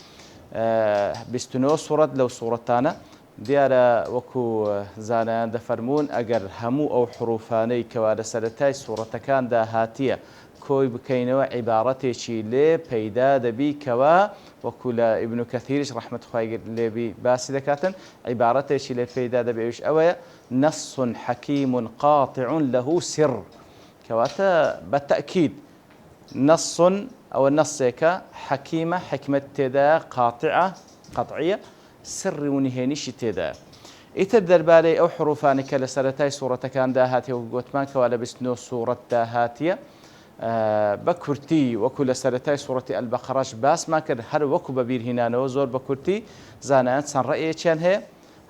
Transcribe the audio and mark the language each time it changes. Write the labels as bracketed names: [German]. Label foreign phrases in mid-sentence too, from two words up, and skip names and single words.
[Central Kurdish] 29 سوورەت لەو سوورەتانە دیارە وەکو زانایان دەفەرمون ئەگەر هەموو ئەو حروفانەی کەوا لە سەرەتای سوورەتەکاندا هاتیە کۆی بکەینەوە عیبارەتێکی لێ پەیدا دەبی کەوا وەکو لە ئیبن کەثیرش ڕەحمەت خوای لێبی باسی دەکاتن، عیبارەتێکی لێ پەیدا دەبێ ئەوش ئەوەیە [Arabic] نەص حەکیم قاطع له سر، [Central Kurdish] کەواتە بە تەئکید نەص ئەوە نەسێکە حەکیمە، حکمت تێدا، قاطعە قەطعیە، سری و نهێنیشی تێدا. ئیتر دەربارەی ئەو حروفانی کە لە سەرەتای سوورەتەکاندا هاتیە و گوتمان کەوا لە 29 سوورەتدا هاتیە بە کورتی وەکو لە سەرەتای سوورەتی ئەلبەقەرەش باسمان کرد، هەر وەکو بە بیرهێنانەوە زۆر بە کورتی زانایان چەند ڕەئیەکیان هەیە.